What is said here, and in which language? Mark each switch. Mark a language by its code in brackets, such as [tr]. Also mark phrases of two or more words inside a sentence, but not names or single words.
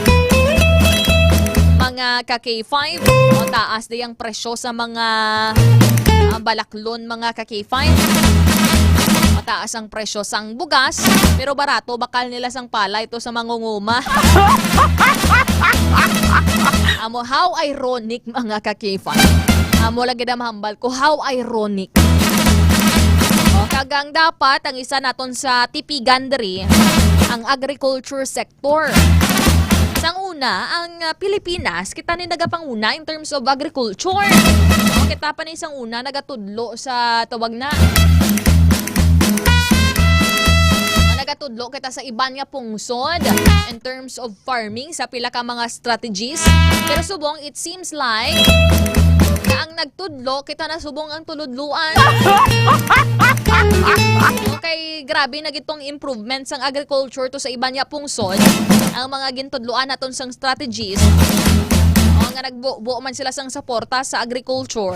[hil] Mga ka-K5, taas di ang presyo sa mga balaklon mga ka-K5. Mataas ang presyo sang bugas, pero barato bakal nila sang pala ito sa mangunguma. Amo, [en] how ironic mga ka-K5. [hil] Amo lagi na mahambal ko, [en] how ironic. [hil] Kagang dapat ang isa naton sa tipigan diri ang [en] agriculture sector. [hil] Sang una, ang Pilipinas, kita ni nagapanguna [en] in terms of agriculture. [hil] Kita pa ni isang una nagatudlo sa tawag na. Nagatudlo kita sa iban nga pungsod [en] in terms of farming [hil] sa pila ka mga strategies. Pero subong, [en] it seems like [hil] na ang nagtudlo, kita na subong ang tuludluan. Okay, grabe na gitong improvements ang agriculture to sa iban nga pungsod. Ang mga gintudluan naton sang strategies. nga nagbuo man sila sang suporta sa agriculture.